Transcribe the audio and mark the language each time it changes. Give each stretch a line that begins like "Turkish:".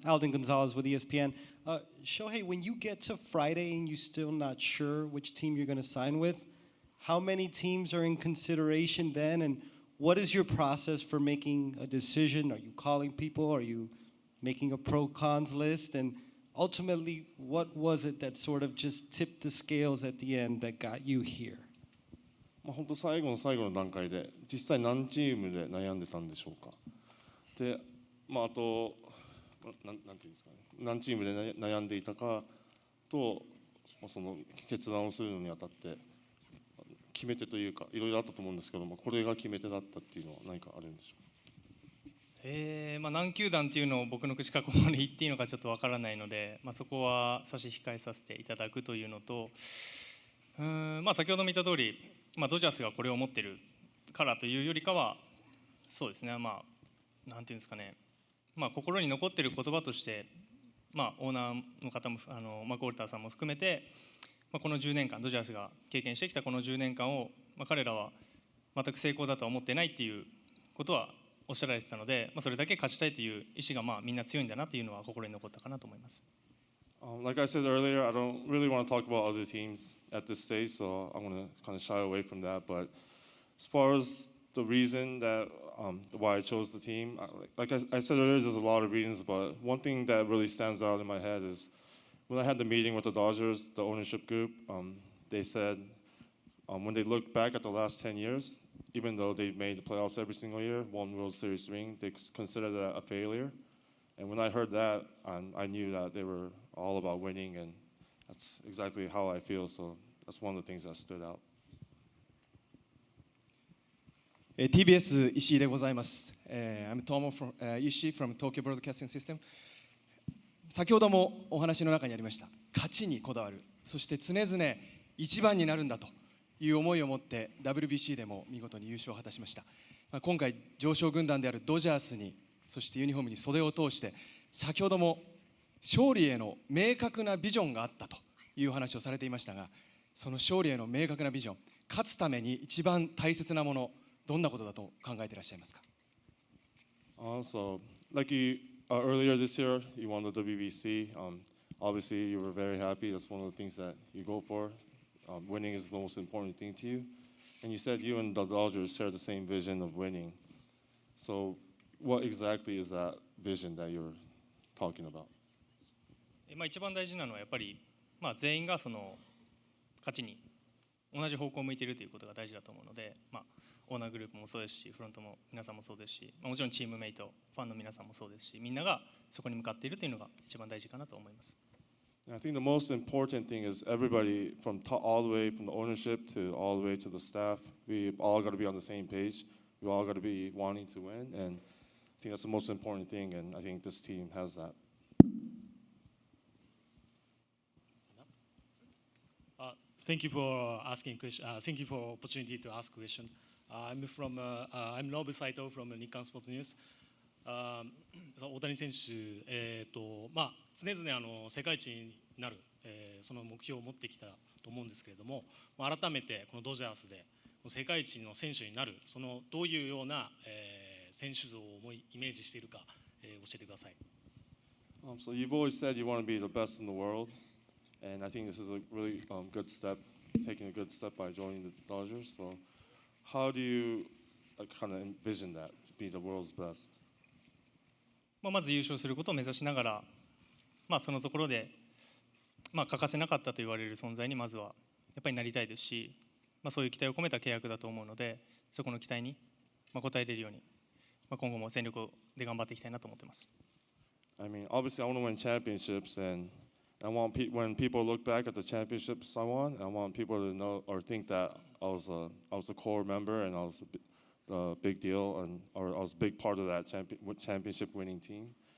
English: Alden Gonzalez with ESPN. Shohei, when you get to Friday and you're still not sure which team you're going to sign with, how many teams are in consideration then, and what is your process for making a decision? Are you calling people? Are you making a pro-cons list? And ultimately, what was it that sort of just tipped the scales at the end that got you here?
Japanese: 本当最後の最後の段階で実際何チームで悩んでたんでしょうか。で、あとなんていうんですかね、何チームで悩んでいたかと、その決断をするのにあたって決め手というかいろいろあったと思うんですけども、これが決め手だったっていうのは何かあるんでしょうか。何球団っていうのを僕の口からここまで言っていいのかちょっとわからないので、そこは差し控えさせていただくというのと、先ほども言った通り、ドジャースがこれを持ってるからというよりかは、そうですね、なんていうんですかね、心に残ってる言葉として、オーナーの方もマコールターさんも含めて、この10年間ドジャースが経験してきたこの10年間を、彼らは全く成功だとは思ってないっていうことはおっしゃられてたので、それだけ勝ちたいという意思がみんな強いんだなというのは心に残ったかなと思います。
English: Like I said earlier, I don't really want to talk about other teams at this stage, so I'm going to kind of shy away from that. But as far as the reason that why I chose the team, like I said earlier, there's a lot of reasons, but one thing that really stands out in my head is when I had the meeting with the Dodgers, the ownership group, they said when they look back at the last 10 years, even though they've made the playoffs every single year, one World Series ring, they consider that a failure. And when I heard that, I knew that they were all about winning, and that's exactly how I feel. So that's one of the things that stood out.
Japanese: TBS 石井でございます。
English: I'm Tomo from 石井 from Tokyo Broadcasting System。
Japanese: 先ほどもお話の中にありました勝ちにこだわる、そして常々一番になるんだという思いを持って WBC でも見事に優勝を果たしました。今回常勝軍団であるドジャースに、そしてユニフォームに袖を通して、先ほども勝利への明確なビジョンがあったという話をされていましたが、その勝利への明確なビジョン、勝つために一番大切なもの、どんなことだと考えていらっしゃいますか？
English: Also, like you earlier this year, you won the WBC. Obviously, you were very happy. That's one of the things that you go for. Winning is the most important thing to you. And you said you and the Dodgers share the same vision of winning. So, what exactly is that vision that you're talking about?
Japanese: 一番大事なのはやっぱり、全員がその勝ちに同じ方向を向いているということが大事だと思うので、オーナーグループもそうですし、フロントも皆さんもそうですし、もちろんチームメイト、ファンの皆さんもそうですし、みんながそこに向かっているというのが一番大事かなと思います。
English: I think the most important thing is everybody from all the way from the ownership to all the way to the staff, we all got to be on the same page. We all got to be wanting to win, and I think that's the most important thing, and I think this team has that. Thank you for asking question. Thank you for opportunity to ask question. I'm Nobu Saito from Nikkan Sports News.
Japanese: 大谷選手、常々世界一になる、その目標を持ってきたと思うんですけれども、改めてこのドジャースで世界一の選手になる、そのどういうような、選手像をイメージしているか、教えてください。
English: So you've always said you want to be the best in the world, and I think this is a really good step, taking a good step by joining the Dodgers. So how do you kind of envision that to be the world's best?
Japanese: まず優勝することを目指しながら、そのところで、欠かせなかったと言われる存在にまずはやっぱりなりたいですし、そういう期待を込めた契約だと思うので、そこの期待に応えれるように、今後も全力で頑張っていきたいなと思っています。
English: I mean, obviously, I want to win championships, and I want when people look back at the championships I won, I want people to know or think that I was a core member and I was a big deal, and or I was a big part of that championship winning team.